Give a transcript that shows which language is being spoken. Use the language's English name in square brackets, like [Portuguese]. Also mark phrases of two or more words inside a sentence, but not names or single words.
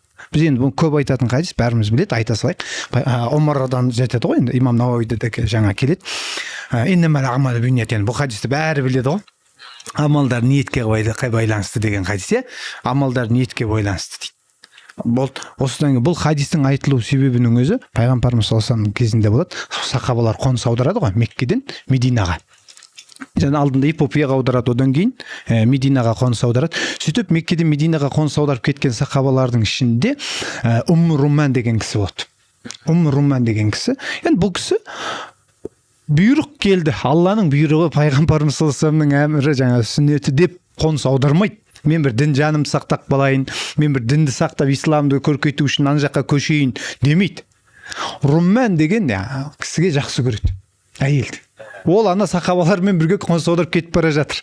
[Kazakh] Біз енді бұл көп айтатын хадис, бәріміз біледі, айта салайық. Омардан жетеді ғой, енді имам Науауиде де жаңа келеді. [Arabic] إنما الأعمال بالنيات, [Kazakh] бұл хадисті бәрі біледі ғой. Амалдар ниетке байланысты деген хадис, амалдар ниетке байланысты дейді. Осыдан кейін бұл хадистің айтылу себебінің өзі пайғамбарымыз [Arabic] صلى الله عليه وسلم [Kazakh] кезінде болады. Сахабалар қоныс аударады ғой Меккеден Мединаға. Және алдында Эфиопияға аударады, одан кейін Мединаға қоныс аударады. Сөйтіп Меккеден Мединаға қоныс аударып кеткен сахабалардың ішінде Румман деген кісі болады. Румман деген кісі. Енді бұл кісі бұйрық келді. Алланың бұйрығы, пайғамбарымыз [Arabic] صلى الله عليه وسلم [Kazakh] әмірі, жаңа сүннеті деп қоныс аудармайды. Мен бір дін жаным сақтап қалайын, мен бір дінді сақтап исламды көркейту үшін ана жаққа көшейін демейді. Румман деген кісіге жақсы көреді, әйелді. Ол ана сахабалармен бірге қоныс аударып кетіп бара жатыр.